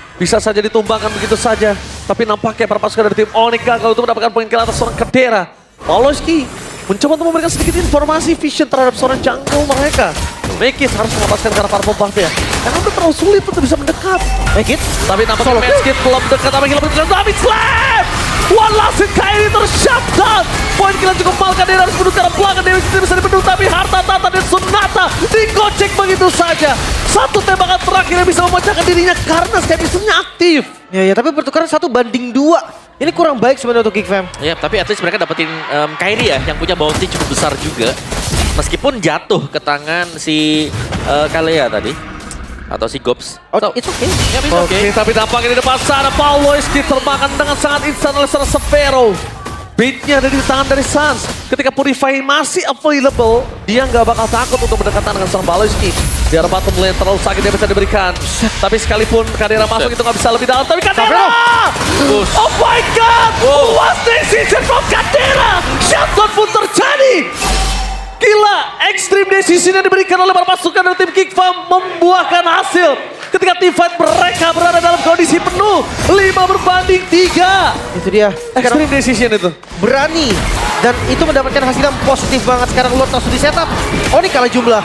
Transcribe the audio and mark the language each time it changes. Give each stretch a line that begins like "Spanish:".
Indonesian: Bisa saja ditumbangkan begitu saja. Tapi nampaknya para pasukan dari tim Onyx gagal untuk mendapatkan poin kill atas seorang Kadera. Baloiski mencoba untuk memberikan sedikit informasi vision terhadap seorang jungle mereka. Mekis harus melepaskan ke arah purple buff ya. Karena udah terlalu sulit untuk bisa mendekat. Mekis, Tapi nampaknya Mekis belum dekat. Tapi gila berjalan. Tapi slam!
English: One last hit Kairi ter-shut down.
Indonesian: Poin kill cukup mal. Kadera harus menunggu ke arah belakang. Dewi tidak bisa dibendung. Tapi harta Tata dan Sonata digocek begitu saja. Satu tembakan terakhir yang bisa memecahkan dirinya karena Skype-nya aktif. ya tapi pertukaran 1 banding 2. Ini kurang baik sebenarnya untuk Geek Fam. Ya, tapi
English: at least
Indonesian: mereka dapetin Kairi ya, yang punya bounty cukup besar juga. Meskipun jatuh ke tangan si Kalea tadi. Atau si Gobs. Oh,
English: So, it's okay. ya, it's okay.
Indonesian: Tapi nampaknya di depan sana Paulois diterbangkan dengan sangat instan oleh seorang Severo. Beatnya ada di tangan dari Sans. Ketika Purify masih available, dia nggak bakal takut untuk berdekatan dengan seorang Baloiski. Di arah bottom lane terlalu sakit dia bisa diberikan. Tapi sekalipun Kadera masuk itu nggak bisa lebih dalam. Tapi Kadera!
English: Oh my god! What decision from Kadera!
Indonesian: Shutdown pun terjadi! Gila, extreme decision yang diberikan oleh para pasukan dari tim Geek Fam membuahkan hasil. Ketika team fight mereka berada dalam kondisi penuh, 5-3. Itu dia. Extreme decision itu. Berani. Dan itu mendapatkan hasil yang positif banget. Sekarang Lord langsung di setup. Oh ini kalah jumlah.